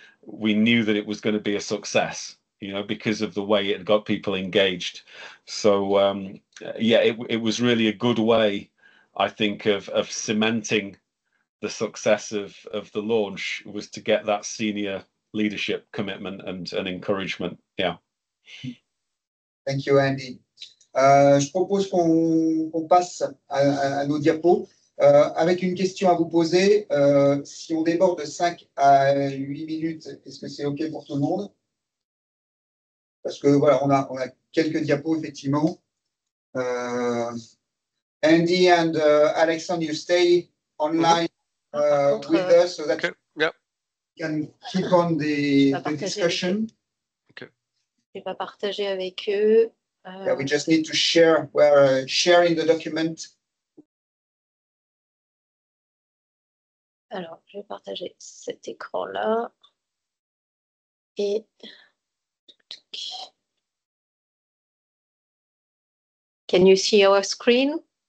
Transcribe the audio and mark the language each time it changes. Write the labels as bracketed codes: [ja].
[en] We knew that it was going to be a success, because of the way it got people engaged. So yeah, it was really a good way, I think, of cementing the success of the launch, was to get that senior leadership commitment and encouragement. Yeah. Thank you, Andy. [fr] Je propose qu'on passe à nos diapos avec une question à vous poser. Si on déborde de 5 à 8 minutes, est-ce que c'est OK pour tout le monde? Parce que voilà, on a quelques diapos, effectivement. [en] Andy and Alexandre, you stay online with us so that we can keep on the discussion. [fr] Je vais pas partager avec eux. [en] Yeah, we just need to share. We're sharing the document. [fr] Alors, je vais partager cet écran-là. [en] Et can you see our screen?